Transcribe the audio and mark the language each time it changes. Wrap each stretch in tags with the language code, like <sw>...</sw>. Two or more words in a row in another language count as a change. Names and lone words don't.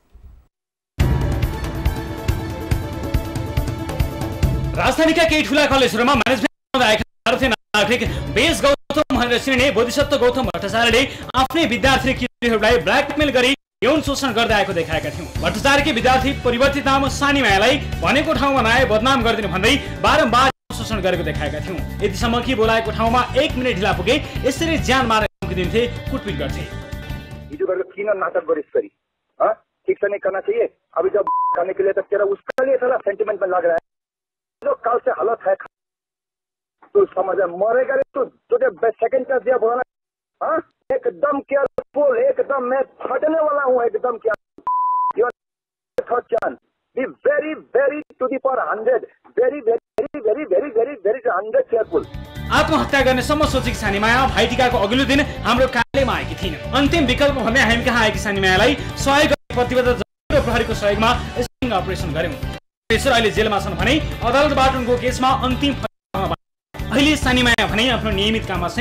<ne>राजधानीका केही ठुला कलेजहरूमा म्यानेजमेन्ट आएका भारतीय नागरिक बेस गौतम भनेर चिनिने बोधिसत्व गौतम भट्टाचार्यले आफ्नै विद्यार्थी केटीहरूलाई ब्ल्याकमेल गरी यौन शोषण गर्दै आएको देखाएका थियौँ। भट्टाचार्यकी विद्यार्थी परिवर्तित नाम सानीमायालाई भनेको ठाउँमा नआए बदनाम गरिदिनु भन्दै बारम्बार शोषण गरेको देखाएका थियौँ। यतिसम्म कि बोलाएको ठाउँमा 1 मिनेट ढिला पुगे यसरी ज्यान मारेर दिन्थे, कुटपिट गर्थे। हिजो गरेको किन नाटक गरिस् गरी</ne> <hi>के फिक्शन नहीं करना चाहिए। अभी जब करने के लिए तो तेरा उसका लिए थोड़ा सेंटिमेंट में लग रहा है, जो कल से हालत है तू समझ मरेगा रे तू, तुझे</hi> <en>second chance</en> <hi>दिया बोला ना। हाँ एकदम केयरफुल, एकदम मैं फटने वाला हूँ, एकदम केयरफुल।</hi> <en>third chance be very very to the power 100, very very very very very very 100 careful.</en> <ne>आत्महत्या गर्ने सम्म सोचेकी सानीमाया भाइटिकाको अघिल्लो दिन हाम्रो कार्यालयमा आएकी थिइन्। अन्तिम विकल्प भन्दै हामी कहाँ आएकी सानीमायालाई सहयोग गर्ने प्रतिबद्धता जनाएर प्रहरीको सहयोगमा स्टिङ अपरेसन गर्यौं। पेशर अहिले जेलमा छन् भने अदालतबाट उनको केसमा अन्तिम फैसला अहिले सानीमाया भने आफ्नो नियमित काममा छिन्।</ne>